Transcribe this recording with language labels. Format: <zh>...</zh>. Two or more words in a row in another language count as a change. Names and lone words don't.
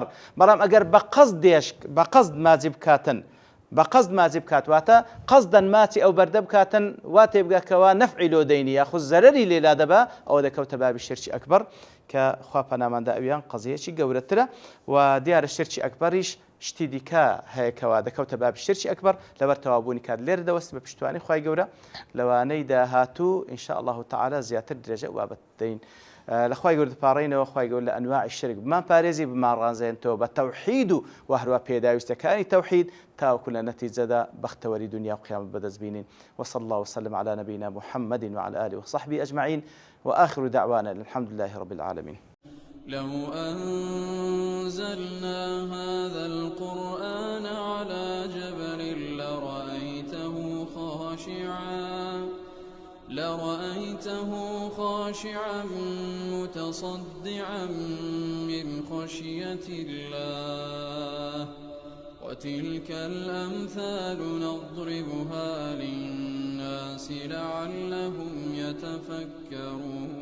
<ckb>بەڵام ئەگەر بە قەزد ماچی بکاتن بە قەزد ماچی بکات واتە قەزدەن ماچی ئەو بەردە بکاتن وا تێبگاکەوە نەفعی لۆ دەینی یاخود زەرەری لێلا دەبا ئەوە دەکەوتە بابی شرکی ئەکبەر کە خوا پەناماندا ئەویان قەزیەکی گەورەترە و دیارە شرکی ئەکبەریش شتی دیکە هەیەکەوە دەکەوتە بابی شرکی ئەکبەر لەبەر تەوابوونی کات لێرە دەوەست بە پشتوانی خوای گەورە لەوانەی داهاتوو</ckb> <ar>ئینشاء الله تعالى</ar> <ckb>زیاتر درێژە وابەت دەین. لەخوای گەورە دەپاڕێنەوە خوای گەورە لە ئەنواعی شرک بمان پارێزی بمان ڕانزێنتەوە بە تەوحید و هەروە پێداویستەکانی تەوحید تاوەکو لە نەتیجەدا بەختەوەری دنیا و قیامەت بەدەست بینین.</ckb> <ar>وصلى الله وسلم على نبينا محمد وعلى آله وصحبه أجمعين وآخر دعوانا الحمد لله رب العالمين. لو أنزلنا هذا القرآن على جبل لرأيته خاشعا متصدعا من خشية الله وتلك الأمثال نضربها للناس لعلهم يتفكرون</ar>